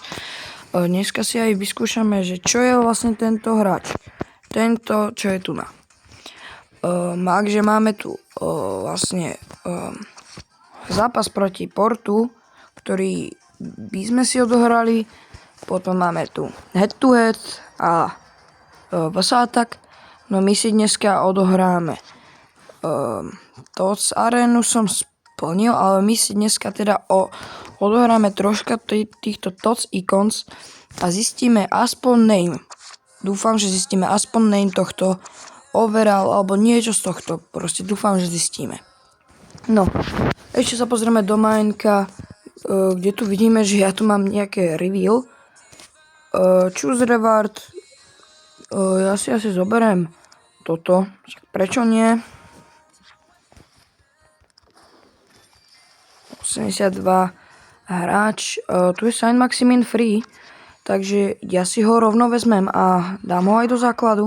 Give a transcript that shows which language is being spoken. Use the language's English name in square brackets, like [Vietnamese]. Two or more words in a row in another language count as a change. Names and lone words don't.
[Slovak] Dneska si aj vyskúšame, že čo je vlastne tento hráč. Tento, čo je tu na. Takže máme tu vlastne zápas proti Portu, ktorý by sme si odohrali. Potom máme tu [English] head to head [Slovak] a Vasátak. No my si dneska odohráme TOTS Arenu som splnil, ale my si dneska teda odohráme troška týchto TOTS Icons a zistíme aspoň name. Dúfam, že zistíme aspoň name tohto overall alebo niečo z tohto. Proste dúfam, že zistíme. No, ešte sa pozrieme do Mineka, kde tu vidíme, že ja tu mám nejaké reveal. [English] Choose reward. [Slovak] Ja si asi zoberiem toto. Prečo nie? 82 hráč, tu je Saint Maximin free, takže ja si ho rovno vezmem a dám ho aj do základu.